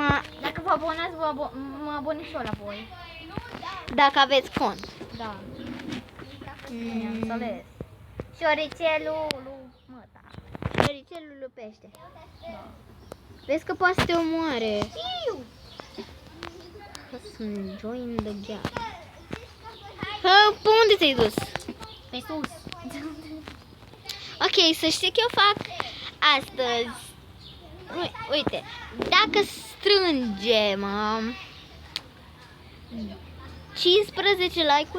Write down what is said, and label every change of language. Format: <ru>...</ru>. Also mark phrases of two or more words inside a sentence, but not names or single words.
<ro>Dacă vă abonați, mă abonez și eu la voi. dacă aveți cont. Da. Am înțeles. Șoricelul lui Măta. Floricelul lupește. Vezi că poate să te omoare. Știu. Sunt</ro> <en>join the gang.</en> <ro>Pe unde te-ai dus? Pe sus. Ok, să știi că eu fac astăzi. Uite, dacă strângem 15 like-uri</ro>